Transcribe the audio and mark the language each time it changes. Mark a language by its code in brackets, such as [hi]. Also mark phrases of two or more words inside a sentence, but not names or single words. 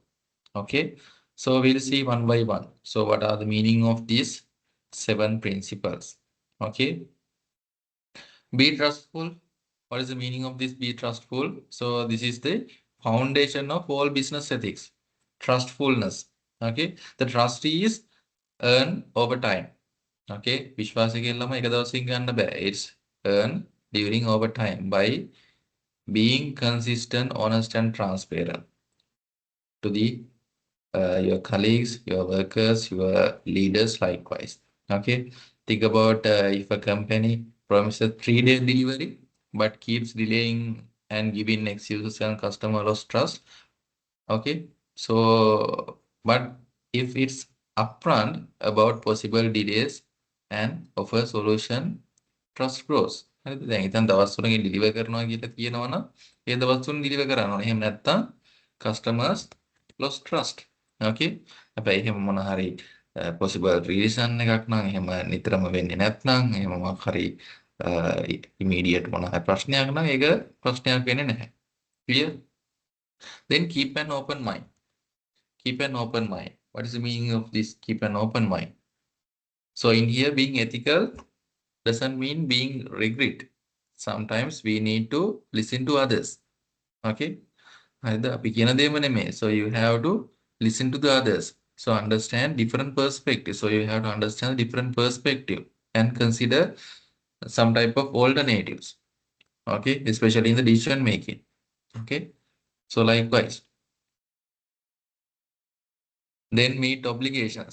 [en] Okay, so we'll see one by one. So what are the meaning of these 7 principles? Okay, be trustful. What is the meaning of this be trustful? So this is the foundation of all business ethics. Trustfulness. Okay, the trust is earned over time. [si] Okay, විශ්වාසය කියලාම එක දවසින් ගන්න බෑ. [en] It's earned during over time by being consistent, honest, and transparent to the your colleagues, your workers, your leaders likewise. Okay, think about if a company promises 3-day delivery but keeps delaying and giving excuses and customer lost trust. Okay, so but if it's upfront about possible delays and offer solution, trust grows. [si] හරිද? දැන් ඉතින් දවස් 3කින් ඩිලිවර් කරනවා කියලා කියනවනම් ඒ දවස් 3 ඩිලිවර් කරන්න ඕනේ. එහෙම නැත්නම් [en] customers lost trust. Okay? [si] හැබැයි එහෙම මොන හරි [en] possible reason [si] එකක් නම් එහෙම නිතරම වෙන්නේ නැත්නම් එහෙම මොකක් හරි immediate මොන හරි ප්‍රශ්නයක් නම් ඒක ප්‍රශ්නයක් වෙන්නේ නැහැ. [en] Clear? Then keep an open mind. Keep an open mind. What is the meaning of this keep an open mind? So in here being ethical doesn't mean being regret. Sometimes we need to listen to others. [si] Okay? හරිද? අපි කියන දේම නෙමෙයි. [en] So you have to listen to the others. So understand different perspectives. So you have to understand different perspective and consider some type of alternatives. Okay? Especially in the decision making. Okay? So likewise. Then meet obligations.